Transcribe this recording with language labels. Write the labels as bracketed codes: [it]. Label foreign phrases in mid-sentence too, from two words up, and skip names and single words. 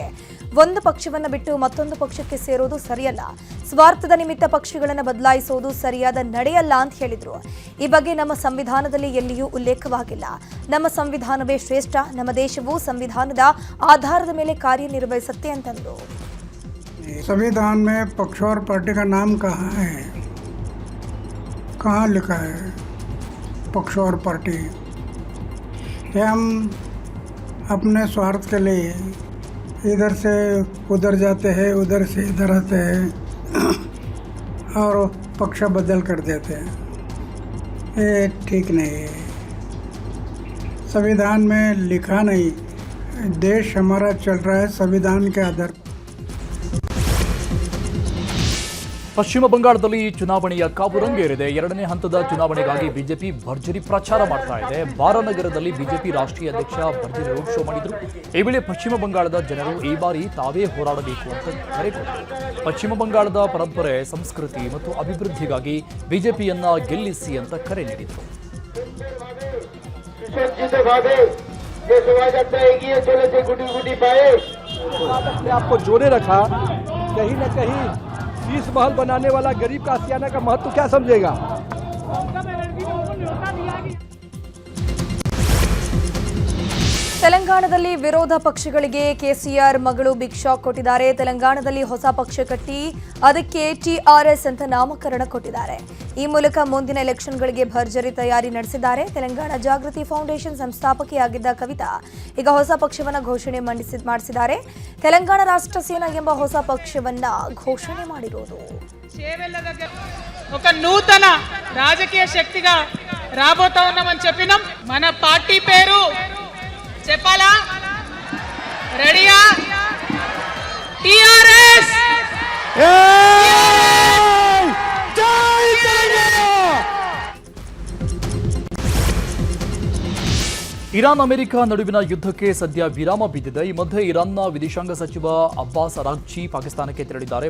[kn] ಒಂದು ಪಕ್ಷವನ್ನು ಬಿಟ್ಟು ಮತ್ತೊಂದು ಪಕ್ಷಕ್ಕೆ ಸೇರೋದು ಸರಿಯಲ್ಲ. ಸ್ವಾರ್ಥದ ನಿಮಿತ್ತ ಪಕ್ಷಗಳನ್ನು ಬದಲಾಯಿಸುವುದು ಸರಿಯಾದ ನಡೆಯಲ್ಲ ಅಂತ ಹೇಳಿದರು. ಈ ಬಗ್ಗೆ ನಮ್ಮ ಸಂವಿಧಾನದಲ್ಲಿ ಎಲ್ಲಿಯೂ ಉಲ್ಲೇಖವಾಗಿಲ್ಲ. ನಮ್ಮ ಸಂವಿಧಾನವೇ ಶ್ರೇಷ್ಠ. ನಮ್ಮ ದೇಶವು ಸಂವಿಧಾನದ ಆಧಾರದ ಮೇಲೆ ಕಾರ್ಯನಿರ್ವಹಿಸುತ್ತೆ ಅಂತಂದರು. [hi] संविधान में पक्ष और पार्टी का नाम कहाँ है? कहाँ लिखा है पक्ष और पार्टी? हम अपने स्वार्थ के लिए इधर से उधर जाते हैं, उधर से इधर आते हैं और पक्ष बदल कर देते हैं. ये ठीक नहीं है. संविधान में लिखा नहीं, देश हमारा चल रहा है संविधान के आधार पर. [kn] ಪಶ್ಚಿಮ ಬಂಗಾಳದಲ್ಲಿ ಚುನಾವಣೆಯ ಕಾವು ರಂಗೇರಿದೆ. 2ನೇ ಹಂತದ ಚುನಾವಣೆಗಾಗಿ ಬಿಜೆಪಿ ಭರ್ಜರಿ ಪ್ರಚಾರ ಮಾಡ್ತಾ ಇದೆ. ಬಾರಾನಗರದಲ್ಲಿ ಬಿಜೆಪಿ ರಾಷ್ಟ್ರೀಯ ಅಧ್ಯಕ್ಷ ಭರ್ಜರಿ [en] road show [kn] ಮಾಡಿದ್ರು. ಈ ವೇಳೆ ಪಶ್ಚಿಮ ಬಂಗಾಳದ ಜನರು ಈ ಬಾರಿ ತಾವೇ ಹೋರಾಡಬೇಕು ಅಂತ ಕರೆ ಕೊಟ್ಟರು. ಪಶ್ಚಿಮ ಬಂಗಾಳದ ಪರಂಪರೆ, ಸಂಸ್ಕೃತಿ ಮತ್ತು ಅಭಿವೃದ್ಧಿಗಾಗಿ ಬಿಜೆಪಿಯನ್ನ ಗೆಲ್ಲಿಸಿ ಅಂತ ಕರೆ ನೀಡಿದರು. [hi] आपको जोड़े रखा, कहीं न कहीं शीश महल बनाने वाला गरीब का आशियाना का महत्व क्या समझेगा? [kn] ತೆಲಂಗಾಣದಲ್ಲಿ ವಿರೋಧ ಪಕ್ಷಗಳಿಗೆ ಕೆಸಿಆರ್ ಮಗಳು [en] big shock [kn] ಕೊಟ್ಟಿದ್ದಾರೆ. ತೆಲಂಗಾಣದಲ್ಲಿ ಹೊಸ ಪಕ್ಷ ಕಟ್ಟಿ ಅದಕ್ಕೆ ಟಿಆರ್ಎಸ್ ಅಂತ ನಾಮಕರಣ ಕೊಟ್ಟಿದ್ದಾರೆ. ಈ ಮೂಲಕ ಮುಂದಿನ ಎಲೆಕ್ಷನ್ಗಳಿಗೆ ಭರ್ಜರಿ ತಯಾರಿ ನಡೆಸಿದ್ದಾರೆ. ತೆಲಂಗಾಣ ಜಾಗೃತಿ ಫೌಂಡೇಶನ್ ಸಂಸ್ಥಾಪಕಿಯಾಗಿದ್ದ ಕವಿತಾ ಈಗ ಹೊಸ ಪಕ್ಷವನ್ನ ಘೋಷಣೆ ಮಾಡಿಸಿದ್ದಾರೆ. ತೆಲಂಗಾಣ ರಾಷ್ಟ್ರ ಸೇನಾ ಎಂಬ ಹೊಸ ಪಕ್ಷವನ್ನ ಘೋಷಣೆ ಮಾಡಿರುವುದು [te] ఒక నూతన రాజకీయ శక్తిగా రాబోతా ఉన్నామని చెప్పినాం. మన పార్టీ పేరు చెప్పాలా? రెడీయా? టిఆర్ఎస్. [kn] ಇರಾನ್ ಅಮೆರಿಕ ನಡುವಿನ ಯುದ್ಧಕ್ಕೆ ಸದ್ಯ ವಿರಾಮ ಬಿದ್ದಿದೆ. ಈ ಮಧ್ಯೆ ಇರಾನ್ನ ವಿದೇಶಾಂಗ ಸಚಿವ ಅಬ್ಬಾಸ್ ಅರಾಗ್ಚಿ ಪಾಕಿಸ್ತಾನಕ್ಕೆ ತೆರಳಿದ್ದಾರೆ.